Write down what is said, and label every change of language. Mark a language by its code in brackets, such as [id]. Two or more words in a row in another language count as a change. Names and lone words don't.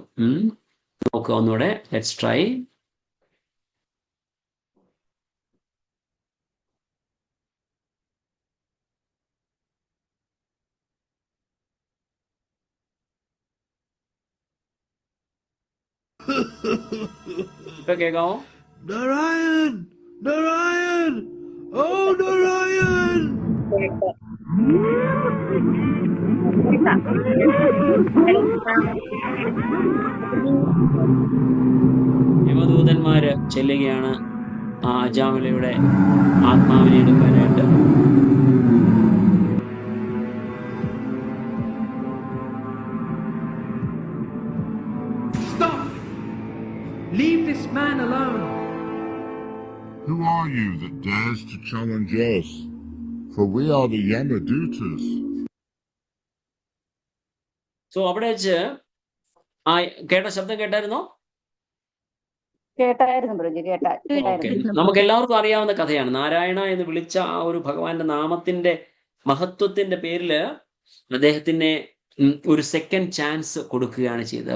[ml] നോക്കുക ഒന്നുകൂടെ, [en] let's try. [ml] ഇപ്പൊ കേൾക്കാമോ? [en] Narayan! Narayan! Oh, Narayan! [ml] യമദൂതന്മാര് ചെല്ലുകയാണ് ആ അജാമിളയുടെ ആത്മാവിനെ എടുക്കാനായിട്ട്. [en] Stop! Leave this man alone. Who are you that dares to challenge us? For we are the Yamadutas. [ml] സോ അവിടെ വെച്ച് കേട്ട ശബ്ദം കേട്ടായിരുന്നോ? കേട്ടായിരുന്നു പ്രജി, കേട്ടായിരുന്നു. നമുക്ക് എല്ലാവർക്കും അറിയാവുന്ന കഥയാണ്. നാരായണ എന്ന് വിളിച്ച ആ ഒരു ഭഗവാന്റെ നാമത്തിന്റെ മഹത്വത്തിന്റെ പേരില് അദ്ദേഹത്തിന് ഒരു [en] second chance [ml] കൊടുക്കുകയാണ് ചെയ്തത്.